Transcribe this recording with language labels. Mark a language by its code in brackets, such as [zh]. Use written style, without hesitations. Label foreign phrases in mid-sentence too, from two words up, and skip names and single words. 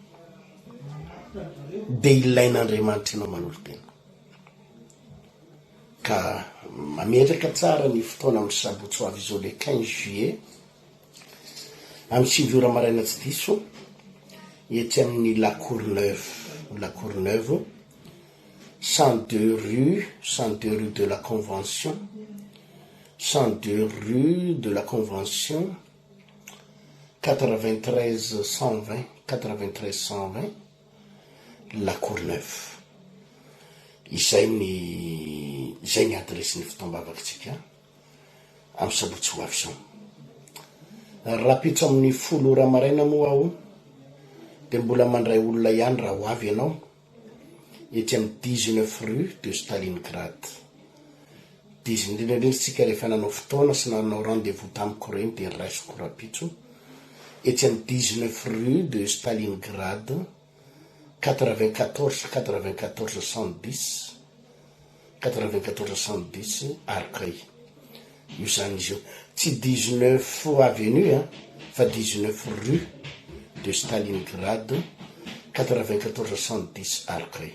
[mg] Dia ilain'Andriamanitra ianao manolo tena. Ka mametraka tsara ny fotoana amin'ny sabotsy ho avy izao [fr] le 15 juillet [mg] amin'ny 5 ora maraina tsy diso ety amin'ny La Courneuve 102 rue de la Convention 102 rue de la Convention 93 120 La Courneuve. Izay ny adresin'ny fotoam-bavakantsika amin'ny sabotsy ho avy izao. Rapitso amin'ny 10 ora maraina moa aho dia mbola mandray olona ihany raha ho avy ianao ety amin'ny 19 rue de Stalingrad. Indrindra tsika rehefa nanao fotoana sy nanao rendez-vous tamiko reny dia raisiko rapitso ety amin'ny 19 rue de Stalingrad 94 110 Arcueil. Io zany izy io. Tsy 19 avenue fa 19 rue de Stalingrad 94 110 Arcueil.